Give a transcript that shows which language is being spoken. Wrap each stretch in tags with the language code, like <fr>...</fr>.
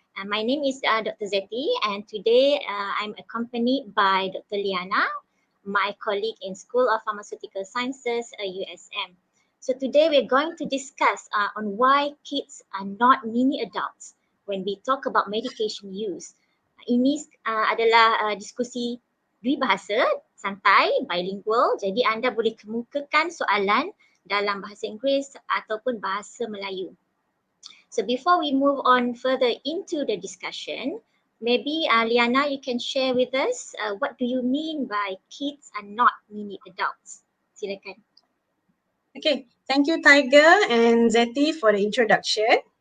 <en>My name is Dr. Zeti, and today I'm accompanied by Dr. Liana, my colleague in School of Pharmaceutical Sciences, USM. So today we're going to discuss on why kids are not mini adults when we talk about medication use.</en> <ms>Ini adalah diskusi dua bahasa, santai, bilingual. Jadi anda boleh kemukakan soalan dalam bahasa Inggeris ataupun bahasa Melayu.</ms> <en>So before we move on further into the discussion, maybe Liana, you can share with us what do you mean by kids are not mini adults?</en> <ms>Silakan.</ms> <en>Okay, thank you Tiger and Zeti for the introduction.</en>